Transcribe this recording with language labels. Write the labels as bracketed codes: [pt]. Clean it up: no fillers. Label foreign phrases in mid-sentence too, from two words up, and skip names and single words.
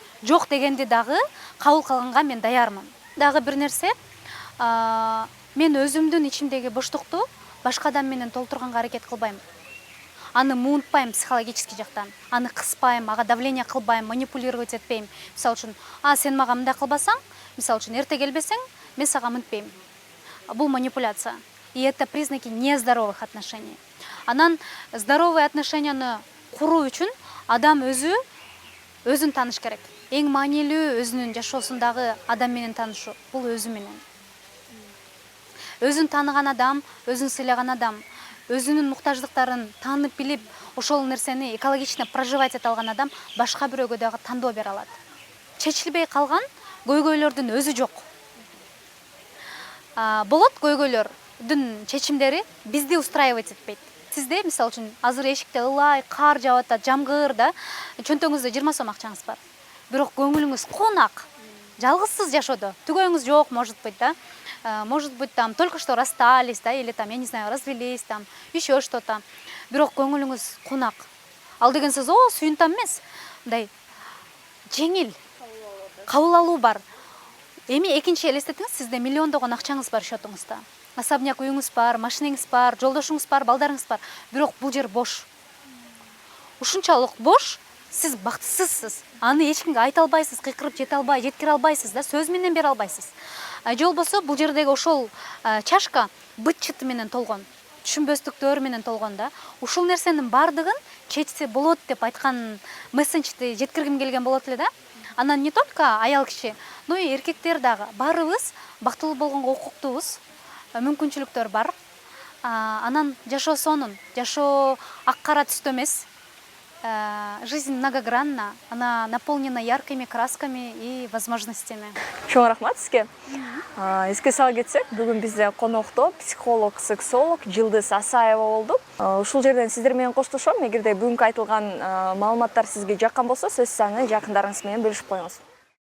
[ky] Жок дегенди дагы кабыл кылганга мен даярмын. Дагы бир нерсе, мен өзүмдүн ичимдеги боштукту башка адам менен толтурганга аракет кылбайм. Аны муунтпайм психологический жактан. Аны кыспайм, ага давление кылбайм, манипулировать этпейм. Мисалы үчүн, сен мага мындай кылбасаң, мисалы үчүн, эрте келбесең, мен сага мынтпейм. Бул манипуляция. [ru] И это признаки нездоровых отношений. [ky] Анан [ru] здоровые отношенияны [ky] куруу үчүн адам өзүн тааныш керек. Эң маанилүү өзүнүн жашоосундагы адам менен таанышуу. Бул өзү менен. Өзүн тааныган адам, өзүн сыйлаган адам, өзүнүн муктаждыктарын таанып билип, ошол нерсени [ru] экологично проживать [ky] эте алган адам башка бирөөгө дагы тандоо бере алат. Чечилбей калган көйгөйлөрдүн өзү жок. Болот көйгөйлөрдүн чечимдери бизди устраивать этпейт. сизде мисалы үчүн азыр эшикте ылай кар жаап атат, жамгыр да, чөнтөгүңүздө 20 сом акчаңыз бар. Бирок көңүлүңүз кунак. Жалгызсыз жашоодо. Түгөйүңүз жок, [ru] может быть, да. Может быть, там только что расстались, да, или там, я не знаю, развелись, там, еще что-то. [ky] Бирок көңүлүңүз кунак. Ал деген сөз, сүйүнтам эмес. Мындай жеңил кабыл алуу бар. Эми экинчи элестетиңиз, сизде миллиондогон акчаңыз бар счетуңузда. Особняк үйүңүз бар, машинеңиз бар, жолдошуңуз бар, балдарыңыз бар. Бирок бул жер бош. Ушунчалык бош, сиз бактысызсыз. Аны эч кимге айта албайсыз, кыйкырып жеткире албайсыз да, сөз менен бере албайсыз. Же болбосо бул жердеги ошол чашка быт чыты менен толгон, түшүнбөстүктөр менен толгон да. Ушул нерсенин бардыгын чечсе болот деп айткан месседжди жеткиргим келген болот эле да. Анан [ru] не только [ky] аял киши, [ru] но и [ky] эркектер дагы баарыбыз бактылуу болгонго укуктуубуз, мүмкүнчүлүктөр бар. Анан жашоо сонун, жашоо ак кара түстө эмес. [ru] Жизнь многогранна, она наполнена яркими красками и возможностями. [ky] Чоң рахмат сизге. Эске сала кетсек, бүгүн бизде конокто психолог, сексолог Жылдыз Асаева болду. Ушул жерден сиздер менен коштошом. Эгерде бүгүнкү айтылган маалыматтар сизге жаккан болсо, сөзсүз аны жакындарыңыз менен бөлүшүп коюңуз.